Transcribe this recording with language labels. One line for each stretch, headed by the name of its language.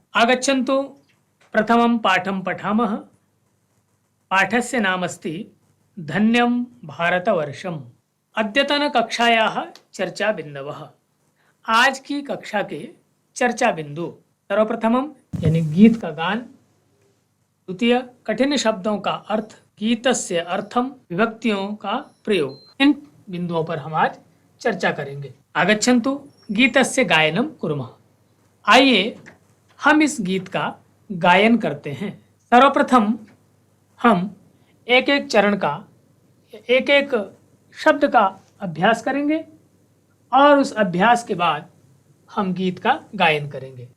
Sanskrit: आगच्छन्तु प्रथमं पाठं पठामः। पाठस्य नाम अस्ति धन्यं भारतवर्षम्। अद्यतन कक्षायाः चर्चा बिंदवः।
Hindi: आज की कक्षा के चर्चा बिंदु सर्वप्रथमम यानी गीत का गान, द्वितीय कठिन शब्दों का अर्थ,
Sanskrit: गीतस्य अर्थम,
Hindi: विभक्तियों का प्रयोग। इन बिंदुओं पर हम आज चर्चा करेंगे।
Sanskrit: आगच्छन्तु गीतस्य गायनं कुर्मः।
Hindi: आइए हम इस गीत का गायन करते हैं। सर्वप्रथम हम एक एक चरण का, एक एक शब्द का अभ्यास करेंगे और उस अभ्यास के बाद हम गीत का गायन करेंगे।